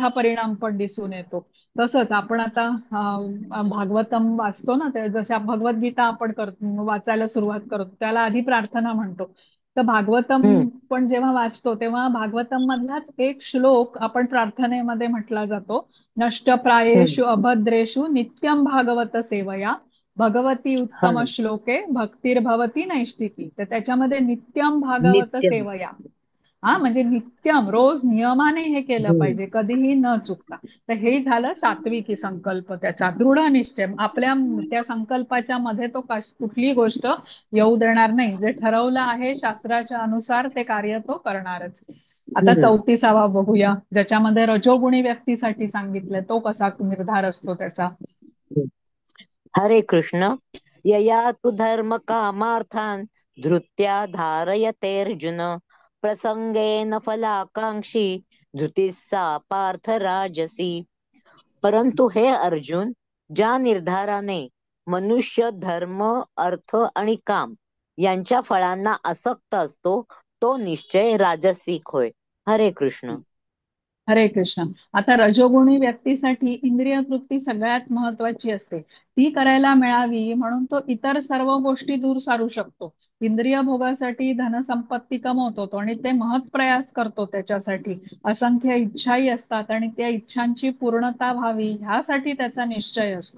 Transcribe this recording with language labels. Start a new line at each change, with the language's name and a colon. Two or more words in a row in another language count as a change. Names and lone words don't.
Marathi: मोठा परिणाम पण दिसून येतो. तसंच आपण आता भागवतम वाचतो ना, ते जशा भगवद्गीता आपण करतो वाचायला सुरुवात करतो त्याला आधी प्रार्थना म्हणतो. तर भागवतम हम्म पण जेव्हा वाचतो तेव्हा भागवतम मधलाच एक श्लोक आपण प्रार्थनेमध्ये म्हटला जातो, हम्म
Sanskrit: नष्टप्रायेषु अभद्रेषु नित्यं भागवत सेवया भगवती हा उत्तम श्लोके भक्तिर्भवती नैष्टिकी.
Marathi: तर त्याच्यामध्ये
Sanskrit: नित्यं भागवत नित्यम. सेवया,
Marathi: हा म्हणजे नित्यम रोज नियमाने हे केलं हम्म पाहिजे, कधीही न चुकता. तर हे झालं सात्विकी संकल्प, त्याचा दृढ निश्चय, आपल्या त्या संकल्पाच्या मध्ये तो कुठली गोष्ट येऊ देणार नाही, जे ठरवलं आहे शास्त्राच्या अनुसार ते कार्य तो करणारच. आता हम्म 34वा बघूया, ज्याच्यामध्ये रजोगुणी व्यक्तीसाठी सांगितलंय, तो कसा निर्धार असतो त्याचा. हम्म.
Sanskrit: हरे कृष्ण. यया तु धर्म कामार्थान धृत्या धारयते अर्जुन प्रसंगेन फलाकांक्षी धृती सा पार्थ राजसी.
Marathi: परंतु हे अर्जुन, ज्या निर्धाराने मनुष्य धर्म, अर्थ आणि काम यांच्या फळांना आसक्त असतो तो निश्चय राजसिक होय.
Sanskrit: हरे कृष्ण. हरे कृष्ण.
Marathi: आता रजोगुणी व्यक्तीसाठी इंद्रिय तृप्ती सगळ्यात महत्वाची असते, ती करायला मिळावी म्हणून तो इतर सर्व गोष्टी दूर सारू शकतो. इंद्रिय भोगासाठी धनसंपत्ती कमवतो तो आणि ते महत् प्रयास करतो त्याच्यासाठी, असंख्य इच्छाही असतात आणि त्या इच्छांची पूर्णता व्हावी ह्यासाठी त्याचा निश्चय असतो.